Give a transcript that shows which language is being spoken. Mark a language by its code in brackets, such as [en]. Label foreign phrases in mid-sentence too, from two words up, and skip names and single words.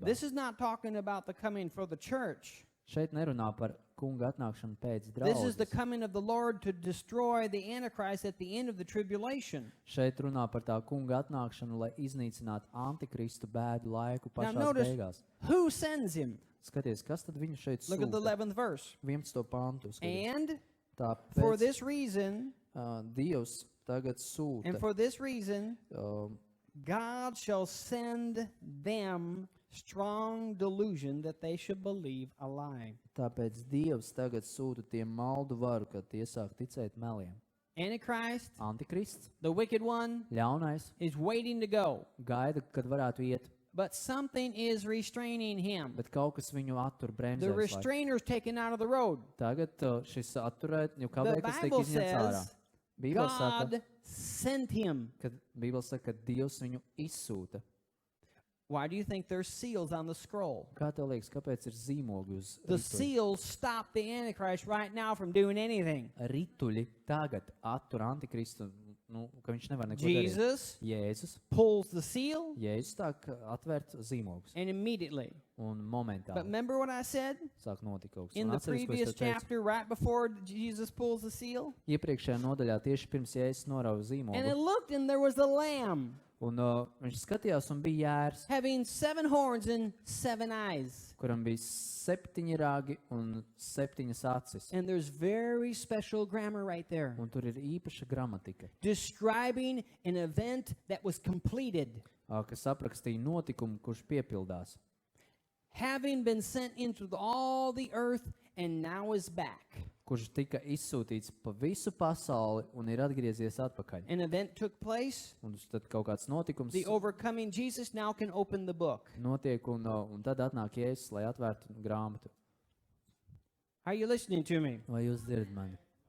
[en] This is not talking about the coming for the church. [lv] Šeit nerunā par kunga atnākšanu pēc [en] This is the [lv] draudzes. [en] coming of the Lord to destroy the Antichrist at the end of the tribulation. [lv] Šeit runā par tā kunga atnākšanu, lai iznīcinātu Antikristu bēdu laiku [en] Now [lv] pašās [en] notice, [lv] beigās. [en] who sends him? [lv] Skaties, kas tad viņu šeit [en] Look at the [lv] sūta? [en] 11th verse. [lv] 11. pāntu. skaties. [en] And [lv] Tāpēc [en] for this reason, [lv] Dievs tagad sūta. [en] and for this reason, um, God shall send them strong delusion that they should believe a lie. [lv] Tāpēc Dievs tagad sūta tiem maldu varu, kad tie sāk ticēt meliem. [en] Antichrist, [lv] Antikrists, [en] the wicked one, [lv] ļaunais, [en] is waiting to go, [lv] gaida, kad varētu iet, [en] but something is restraining him. [lv] bet kaut kas viņu attur [en] The [lv] bremzēs. [en] restrainer's taken out of the road. [lv] Tagad šis atturēt, jo [en] The [lv] kāpēc tiek [en] Bible [lv] izņemts ārā? [en] says [lv] Bībele saka, [en] God sent him. [lv] ka Dievs viņu izsūta. [en] Why do you think there's seals on the scroll? [lv] Kā tev liekas, kāpēc ir zīmogi uz [en] The [lv] rituļa? [en] seals stop the Antichrist right now from doing anything. [lv] Rituļi tagad attur Antikristu, ka viņš nevar neko darīt. [en] Jesus [lv] Jēzus [en] pulls the seal, [lv] Jēzus sāk atvērt zīmogus. [en] and immediately [lv] un [en] But [lv] momentāli [en] remember what I said [lv] sāk notikt kaut kas. [en] in [lv] Un [en] the [lv] atceries, ko es [en] previous [lv] tev teicu? [en] chapter, right before Jesus pulls the seal? [lv] Iepriekšējā nodaļā tieši pirms Jēzus norauza [en] And [lv] zīmolu. [en] it looked, and there was a lamb [lv] Un viņš skatījās un bija jērs, [en] having 7 horns and 7 eyes. [lv] kuram bija 7 ragi un 7 acis. [en] And there's very special grammar right there, [lv] Un tur ir īpaša gramatika, [en] describing an event that was completed, [lv] kas aprakstīja notikumu, kurš piepildās. [en] having been sent into all the earth and now is back. [lv] Kurš tika izsūtīts pa visu pasauli un ir atgriezies atpakaļ. [en] An event took place. [lv] Un tad kaut kāds notikums [en] The overcoming Jesus now can open the book. [lv] notiek, un tad atnāk Jēzus, lai atvērtu grāmatu. [en] Are you listening to me? [lv] Vai jūs dzirdat mani?